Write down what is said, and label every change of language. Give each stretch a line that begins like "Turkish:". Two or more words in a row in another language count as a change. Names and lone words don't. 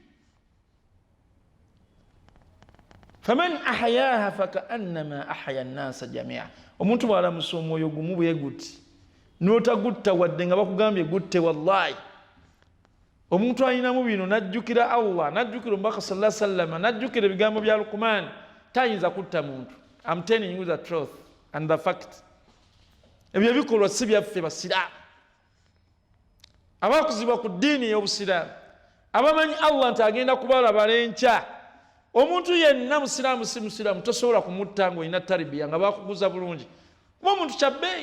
Arabic: فمن أحياها فكأنما أحيا الناس جميعا
Ganda: omuntu bw'alamusa omwoyo gumu bwe guti n'otagutta wadde nga bakugambye gutte wallahi omuntu alinamu bino najjukira Allah najjukira omubaka
Arabic: صلى الله عليه وسلم
Ganda: najjukira ebigambo bya Luqman tayinza kutta muntu.
English: I'm telling you the truth and the fact.
Ganda: Ebyo bikolwa si byaffe basiraamu abakuzibwa ku ddiini y'obusiraamu abamanyi Allah nti agenda kubalabala enkya. Omuntu yenna musiraamu si musiraamu tosobola kumutta ng'olina taribiya nga bakuguza bulungi kuba omuntu kyabbeeyi.